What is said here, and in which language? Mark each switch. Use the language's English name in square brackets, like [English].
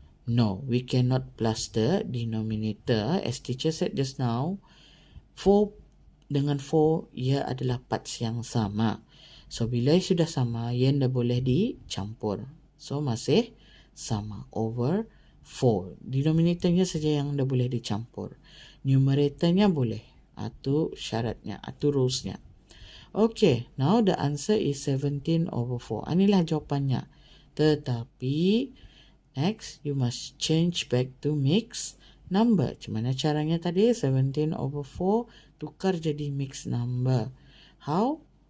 [English] No, we cannot plus the denominator. As teacher said just now, [Malay] 4 dengan 4, ia adalah parts yang sama. So, bila sudah sama, ia dah boleh dicampur. So, masih sama. Over 4. Denominatornya saja yang dah boleh dicampur. Numeratornya boleh. Itu syaratnya, itu rulesnya. [English] Okay, now the answer is 17 over 4. [Malay] Inilah jawapannya. [English] Tetapi, next, you must change back to mixed number. [Malay] Macam mana caranya tadi? 17 over 4 tukar jadi mixed number. [English] How?